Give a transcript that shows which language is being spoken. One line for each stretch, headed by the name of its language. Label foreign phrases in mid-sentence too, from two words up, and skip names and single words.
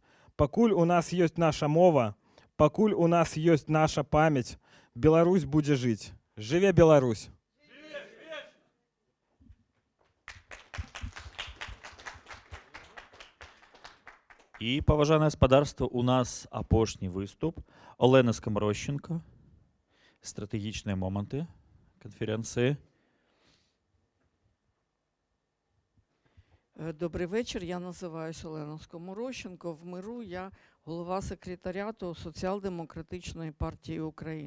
Belarusian: Пакуль у нас ёсць наша мова, пакуль у нас ёсць наша памяць, Беларусь будзе жыць. Жыве Беларусь! І, паважанае гаспадарства, у нас апошні выступ.
Ukrainian: Олена Скамарощенко стратегічні моменти конференції. Добрий вечір. Я називаюся Олена Скоморощенко. В Миру я голова секретаріату Соціал-демократичної партії України.